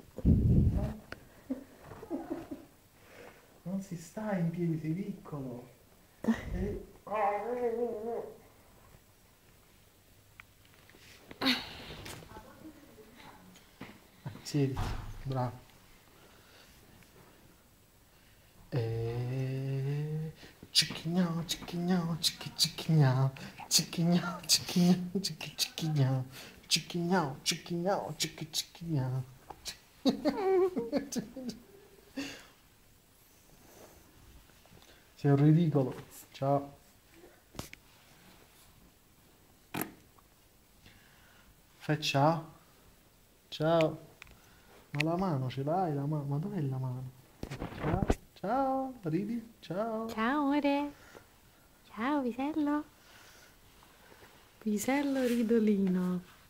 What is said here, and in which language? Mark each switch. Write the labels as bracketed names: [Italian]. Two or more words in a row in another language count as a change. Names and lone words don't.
[Italian] Non si sta in piedi, sei piccolo. E... Siediti, bravo. Cicchignao, cicchignao, cicchi cicchignao. Cicchignao, cicchignao, cicchi cicchignao. Cicchignao, cicchignao, cicchi cicchignao. Sei un ridicolo. Ciao. Fai ciao. Ciao. Ma la mano ce l'hai la mano? Ma dov'è la mano? Ciao. Ciao. Ridi. Ciao. Ciao amore. Ciao pisello. Pisello ridolino.